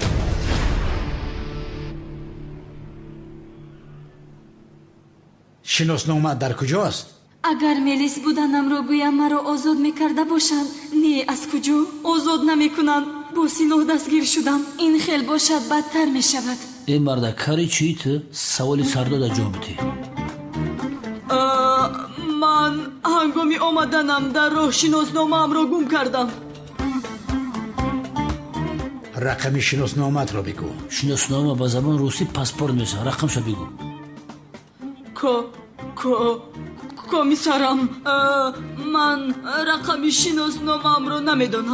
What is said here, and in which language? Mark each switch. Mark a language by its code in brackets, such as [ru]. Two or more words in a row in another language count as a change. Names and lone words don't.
[tg] шиноснома дар куҷост? агар мелис буданамро гӯям маро озод мекарда бошанд, не аз куҷо озод намекунанд. бо силоҳ дастгир шудам. ин хел бошад бадтар мешавад. ин марда кари чӣ ту? саволи сардода ҷавоб битӣ. [fa] من هنگامی آمدنم در راه شناسنامه‌ام را گم کردم. رقم شناسنامت را بگو. شناسنامه با زبان روسی پاسپورت میشه. رقمشو بگو. کمیسرم، من رقم شناسنامه‌ام را نمیدانم.